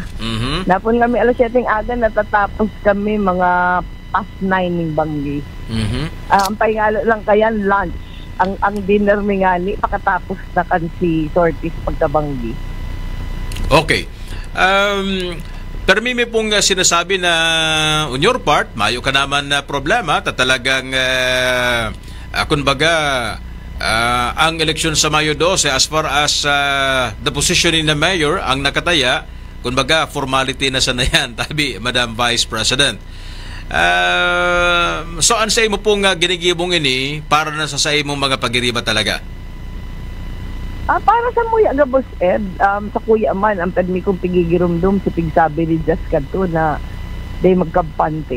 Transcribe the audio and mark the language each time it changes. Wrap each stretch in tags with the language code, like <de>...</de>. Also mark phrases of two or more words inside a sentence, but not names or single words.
<bik>Napun kami alas 7 aga, natatapos kami mga past 9 ng Banggi. Ang pahingalo lang kaya lunch. Ang dinner mi ngani pakatapos na kan si sorties pagkabanggi.</bik> <en>Okay.</en> <bik>Pero may pong sinasabi na</bik> <en>on your part,</en> <bik>mayo ka naman na problema talagang kunbaga ang eleksyon sa Mayo 12</bik> <en>as far as the position in the mayor</en> <bik>ang nakataya, kunbaga formality na sana yan, tabi Madam Vice President. So ang sa imo pong ginigibong ini para na sa imong mga pagiriba talaga? Para sa muya gabos, Ed, sa kuya man ang pedmi kong pigigirumdum si pigsabi ni Jess Canto na day magkampante.</bik>